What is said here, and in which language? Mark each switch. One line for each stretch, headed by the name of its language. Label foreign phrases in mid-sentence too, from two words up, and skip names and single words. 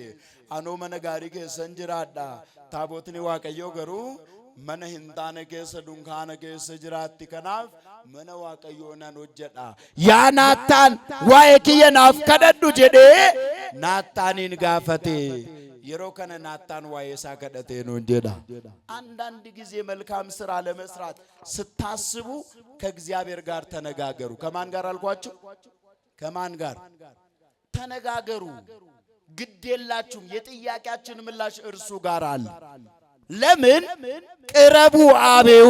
Oromo: Anoo mana gaarii keessan jiraadha, taabotni waaqayyoo garuu mana hin taane keessa dunkaana keessa jiraatti. Kanaaf mana waaqayyoo nan hojjedha. Yaa Naataan waa'ee kiyya naaf kadhadhu jedhee Naataaniin gaafate. yeroo kana Naataan waa'ee isaa kadhatee
Amharic: ነው እንጀዳ። አንዳንድ ጊዜ መልካም ስራ ለመስራት ስታስቡ ከእግዚአብሔር ጋር ተነጋገሩ። ከማን ጋር አልኳችሁ? ከማን ጋር ተነጋገሩ? ግድ የላችሁም። የጥያቄያችን ምላሽ እርሱ ጋር አለ። ለምን ቅረቡ አቤሁ